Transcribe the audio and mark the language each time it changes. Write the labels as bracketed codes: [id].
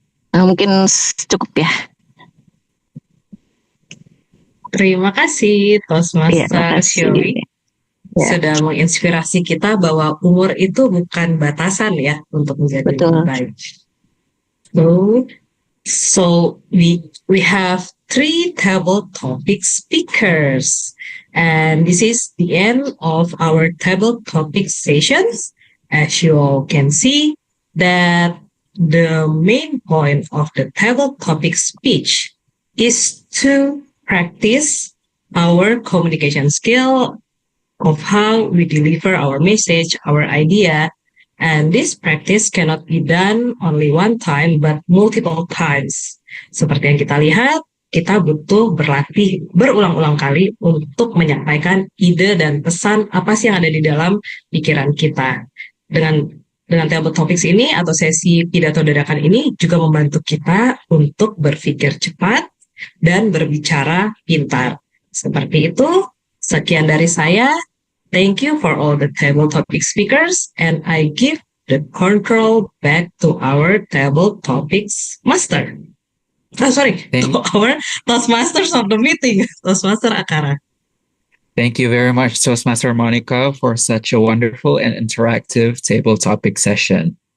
[id] Nah, mungkin cukup ya. Terima kasih Toastmaster Shirley. Ya. Sudah menginspirasi kita bahwa umur itu bukan batasan ya untuk menjadi lebih baik. [en] So we have 3 table topic speakers, and this is the end of our table topic sessions. As you all can see, that the main point of the table topic speech is to practice our communication skill of how we deliver our message, our idea. And this practice cannot be done only one time, but multiple times. [id] Seperti yang kita lihat, kita butuh berlatih berulang-ulang kali untuk menyampaikan ide dan pesan apa sih yang ada di dalam pikiran kita. Dengan table topics ini atau sesi pidato dadakan ini juga membantu kita untuk berpikir cepat dan berbicara pintar. Seperti itu, sekian dari saya. [en] Thank you for all the table topic speakers, and I give the control back to our table topics master. To our Toastmasters of the meeting, Toastmaster Akara. Thank you very much, Toastmaster Monica, for such a wonderful and interactive table topic session.